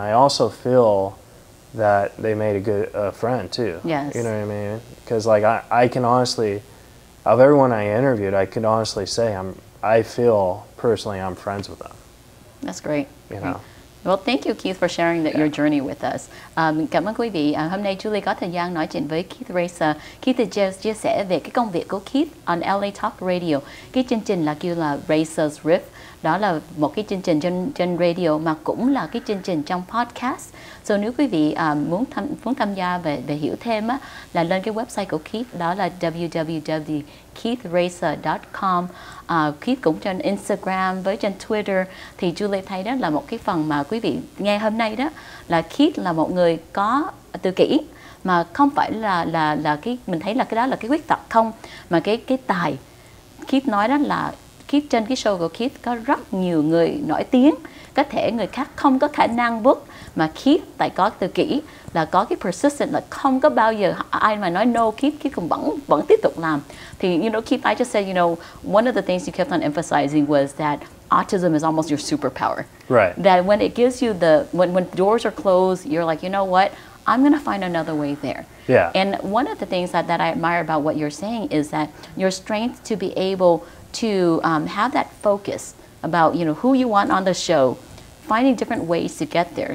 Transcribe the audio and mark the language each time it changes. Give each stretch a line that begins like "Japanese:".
English: And I also feel that they made a good friend too. Yes. You know what I mean? Because like I can honestly, of everyone I interviewed, I can honestly say I feel personally I'm friends with them. That's great. You know. Well, thank you, Keith, for sharing your journey with us.
Vietnamese: Cảm ơn quý vị. Hôm nay Julie có thời gian nói chuyện với Keith Reza. Keith chia sẻ về cái công việc của Keith on LA Talk Radio. Cái chương trình là kêu là Reza's Riff. Đó là một cái chương trình trên radio mà cũng là cái chương trình trong podcast. So nếu quý vị muốn tham gia về hiểu thêm á, là lên cái website của Keith, đó là www.keithreza.com. Keith cũng trên Instagram với trên Twitter. Thì Julie thấy đó là một cái phần mà quý vị nghe hôm nay đó là Keith là một người có tự kỷ, mà không phải là cái mình thấy là cái đó là cái khuyết tật không, mà cái tài. Keith nói đó là Keith trên cái show của Keith có rất nhiều người nổi tiếng, có thể người khác không có khả năng book, mà Keith tại có tự kỷ là có cái persistent, là không có bao giờ ai mà nói no, Keith cũng vẫn tiếp tục làm.
English: Thì you know, Keith, I just said, you know, one of the things you kept on emphasizing was that autism is almost your superpower. Right. That when it gives you when doors are closed, you're like, you know what, I'm going to find another way there. Yeah. And one of the things that I admire about what you're saying is that your strength to be able to have that focus about, you know, who you want on the show, finding different ways to get there.